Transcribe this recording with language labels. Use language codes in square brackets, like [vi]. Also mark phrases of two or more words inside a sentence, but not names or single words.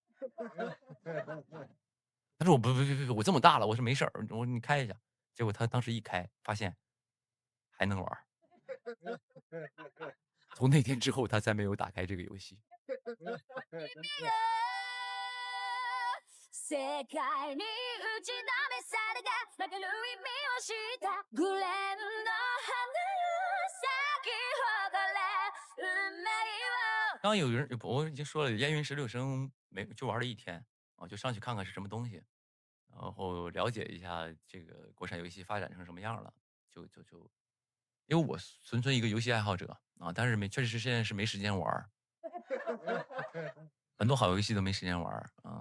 [zh] 他说我不，我这么大了，我说没事儿，我说你开一下。结果他当时一开，发现还能玩。从那天之后，他再没有打开这个游戏。 [ja] 世界に打ちのめされた負ける意味を知ったグレンの花よ咲き誇れ運命を。 [zh] 刚有人我已经说了，烟云16声没就玩了1天啊，就上去看看是什么东西，然后了解一下这个国产游戏发展成什么样了，就因为我纯粹一个游戏爱好者啊，但是确实现在是没时间玩很多好游戏都没时间玩啊。